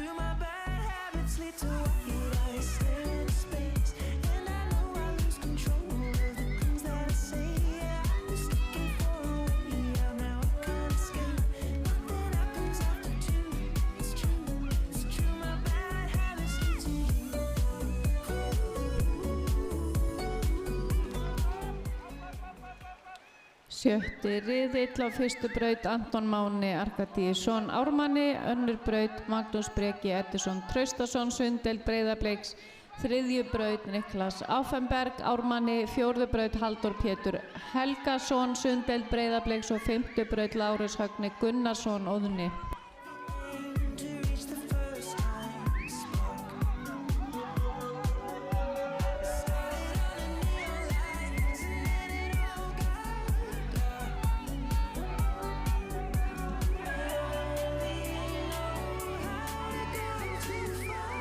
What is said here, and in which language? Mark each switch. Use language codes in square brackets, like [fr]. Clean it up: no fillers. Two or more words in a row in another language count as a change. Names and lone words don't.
[en] My bad habits lead to white eyes staring into space, and I know I lose control of the things that I say. Yeah, I was looking for a way out, now I can't escape. Nothing happens after 2. It's true, my bad habits lead to you. [is] Sjötti riðill á fyrstu braut Anton Máni Arkadíusson Ármanni, önnur braut Magnús Breki Eddursson Traustason Sundeld Breiðabliks, 3. braut Niklas Auffenberg Ármanni, 4. braut Halldór Pétur Helgason Sundeld Breiðabliks og 5. braut Lárus Högni Gunnarsson Óðni. [en] To reach the first time spark. Started on the neon lights and then it all got dark. Only you know how to go too far.